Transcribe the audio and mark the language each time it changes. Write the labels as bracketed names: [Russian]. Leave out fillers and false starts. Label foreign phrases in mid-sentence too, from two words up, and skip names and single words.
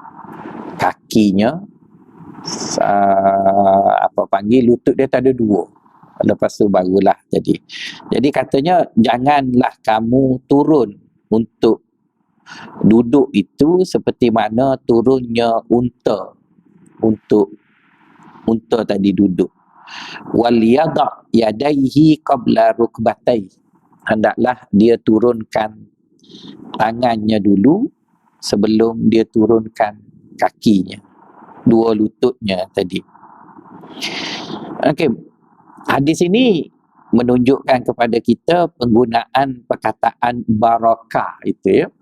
[Malay] Kakinya lutut dia tak ada 2. Lepas tu barulah jadi katanya janganlah kamu turun untuk duduk itu seperti mana turunnya unta untuk unta tadi duduk. [Arabic] Wal yada' yadaihi qabla rukbatai. [Malay] Hendaklah dia turunkan tangannya dulu sebelum dia turunkan kakinya, 2 lututnya tadi. Okey. Hadis ini menunjukkan kepada kita penggunaan perkataan barakah itu, ya.